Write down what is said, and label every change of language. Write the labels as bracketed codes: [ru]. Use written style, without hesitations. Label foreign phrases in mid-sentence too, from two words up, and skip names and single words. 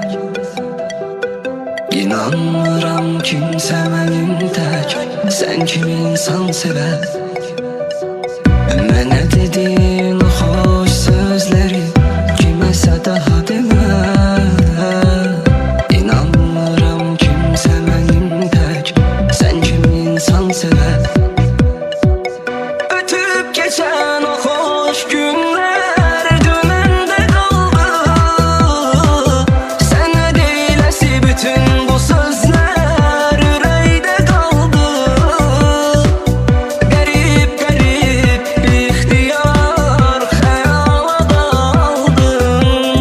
[az] İnanmıram kimsə mənim tək sən kimi insan sevə. Mənə dediyin o xoş sözləri kiməsə daha demə. İnanmıram kimsə mənim tək sən kimi insan sevə. [tr] Ötüp geçen o hoş günler dümende kaldı. Sana deylesi bütün bu sözler yüreğde kaldı. Garip garip bir ihtiyar hayala daldım.